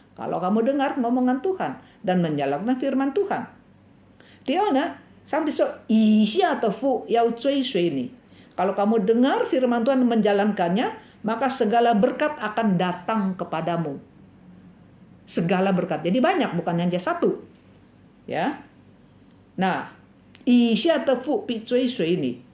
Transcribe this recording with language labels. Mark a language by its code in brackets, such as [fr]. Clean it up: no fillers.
[id] Kalau kamu dengar ngomongan Tuhan dan menjalankan firman Tuhan. [zh] 第二呢，上帝说以下的福要追随你。 [id] Kalau kamu dengar firman Tuhan dan menjalankannya, maka segala berkat akan datang kepadamu. Segala berkat. Jadi banyak, bukan hanya satu. Ya. [zh] Nah, 以下的福必追随你.